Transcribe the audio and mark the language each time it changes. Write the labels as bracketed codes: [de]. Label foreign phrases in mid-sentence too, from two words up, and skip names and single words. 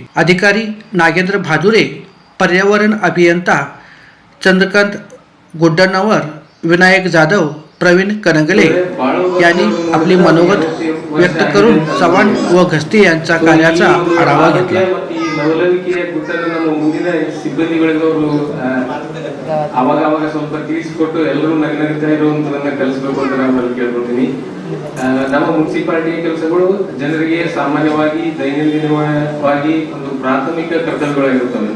[mr] अधिकारी नागेंद्र भादुरे, पर्यावरण अभियंता चंद्रकांत गुड्डणवर, विनायक जाधव, प्रवीण कनगले यांनी आपले मनोगत व्यक्त करून चव्हाण व घस्ते यांच्या कार्याचा आढावा घेतला. [kn] ಅವಾಗ ಸ್ವಲ್ಪ ತಿಳಿಸಿಕೊಟ್ಟು ಎಲ್ಲರೂ ನಗ್ನಗ್ತಾ ಇರುವಂತದನ್ನ ಕಲಿಸಬೇಕು ಅಂತ ನಾನು ಕೇಳ್ಕೊಳ್ತೀನಿ. ನಮ್ಮ ಮುನ್ಸಿಪಾಲಿಟಿ ಕೆಲಸಗಳು ಜನರಿಗೆ ಸಾಮಾನ್ಯವಾಗಿ ದೈನಂದಿನವಾಗಿ ಒಂದು ಪ್ರಾಥಮಿಕ ಕರ್ತವ್ಯಗಳಾಗಿರುತ್ತವೆ.